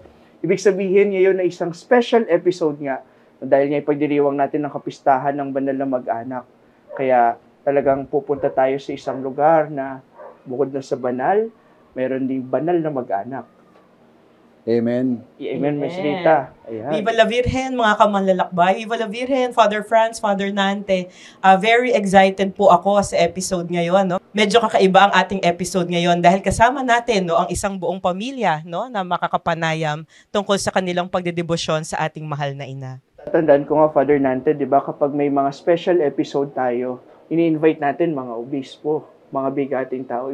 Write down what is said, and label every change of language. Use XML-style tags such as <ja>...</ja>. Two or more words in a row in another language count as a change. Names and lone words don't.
<tl>Ibig sabihin ngayon na isang</tl> <en>special episode</en> <tl>nga, dahil nga ipagdiriwang natin ang kapistahan ng banal na mag-anak. Kaya talagang pupunta tayo sa isang lugar na bukod na sa banal, meron ding banal na mag-anak. Amen. Amen, Miss Rita. Ayan.</tl> <es>Viva la Virgen,</es> <tl>mga kamanlalakbay.</tl> <es>Viva la Virgen,</es> <tl>Father Franz, Father Nante.</tl> <en>Very excited</en> <tl>po ako sa episode ngayon. Medyo kakaiba ang ating episode ngayon dahil kasama natin ang isang buong pamilya na makakapanayam tungkol sa kanilang pagdedebosyon sa ating mahal na ina. Tatandaan ko nga, Father Nante, di ba, kapag may mga</tl> <en>special episode</en> <tl>tayo, ini-invite natin mga obispo, mga bigating tao.</tl>